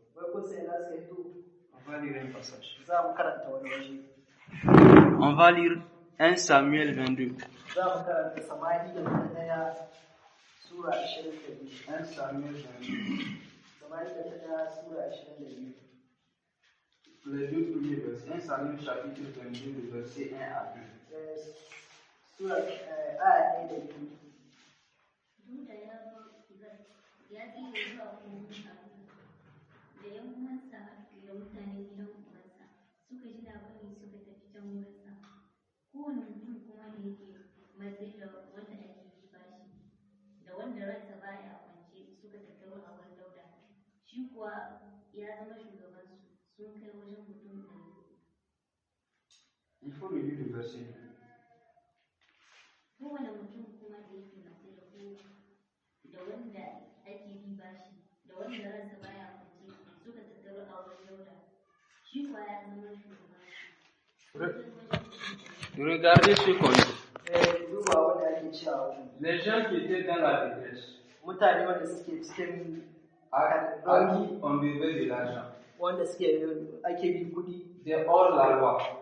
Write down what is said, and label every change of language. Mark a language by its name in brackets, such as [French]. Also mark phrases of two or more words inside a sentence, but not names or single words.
[French] On va lire un passage. On va lire 1 Samuel 22. 1 Samuel 22. Les deux premiers versets. 1 Samuel chapitre 22, le verset 1 à 2. [Hausa] Da ‘yan uwansa da mutanen gidan ubansa suka ji labari suka tafi can wurinsa. Kowane mutum kuma da yake matsayi da wanda ake yi bashi, da wanda ransa baya kwance suka tattaru a wurin Dauda. Shi kuwa ya zama shugabansu, sun kai wajen mutum 100. [French] Il faut le lire le verset 2. [Hausa] Kowane mutum kuma da yake matsayi da wanda ake yi bashi, da wanda ransa baya kwance suka tattaru a wurin Dauda. Shi kuwa ya zama shugabansu. [French] Regardez ce qu'on dit. Les gens qui étaient dans la détresse, à qui on devait de l'argent, c'est hors la loi.